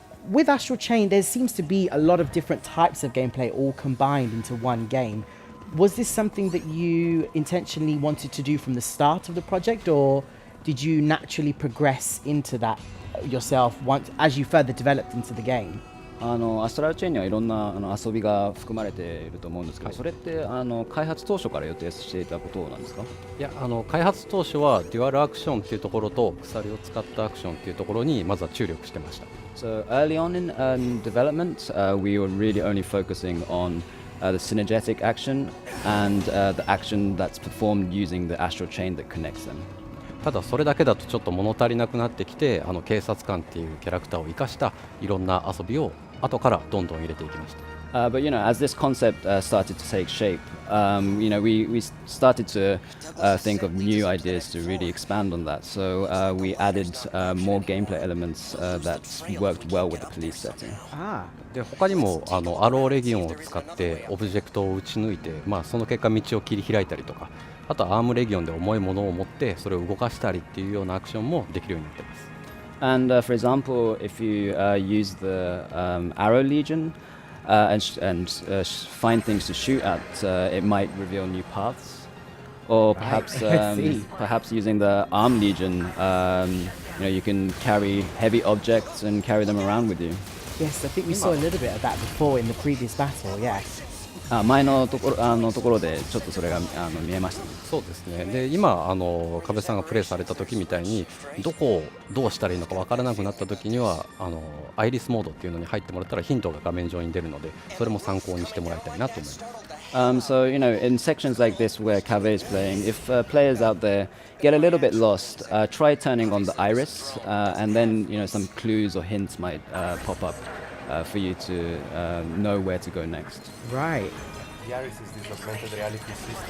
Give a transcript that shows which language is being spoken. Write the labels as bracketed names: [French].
[English] With Astral Chain, there seems to be a lot of different types of gameplay all combined into one game. Was this something that you intentionally wanted to do from the start of the project, or did you naturally progress into that yourself as you further developed into the game? [Japanese] アストラルチェーンにはいろんな遊びが含まれていると思うんですけど、それって開発当初から予定していたことなんですか？いや、開発当初はデュアルアクションっていうところと鎖を使ったアクションっていうところにまずは注力してました。 [English] So early on in development, we were really only focusing on the synergetic action and the action that's performed using the astral chain that connects them. [Japanese] ただそれだけだとちょっと物足りなくなってきて、警察官っていうキャラクターを生かしたいろんな遊びを後からどんどん入れていきました。 [English] But as this concept started to take shape, we started to think of new ideas to really expand on that. So we added more gameplay elements that worked well with the police setting. [Japanese] で他にもアローレギオンを使ってオブジェクトを撃ち抜いて、その結果道を切り開いたりとか、あとはアームレギオンで重いものを持ってそれを動かしたりっていうようなアクションもできるようになっています。 [English] And for example, if you use the Arrow Legion and find things to shoot at, it might reveal new paths. Or perhaps perhaps using the Arm Legion, you can carry heavy objects and carry them around with you. Yes, I think we saw a little bit of that before in the previous battle, yes. [Japanese] 前のところでちょっとそれが見えましたね。そうですね。で今壁さんがプレイされた時みたいにどこをどうしたらいいのかわからなくなった時にはアイリスモードっていうのに入ってもらったらヒントが画面上に出るので、それも参考にしてもらいたいなと思います。 [English] So in sections like this where Cave is playing, if players out there get a little bit lost, try turning on the iris, and then some clues or hints might pop up for you to know where to go next. Right. The iris is this augmented reality system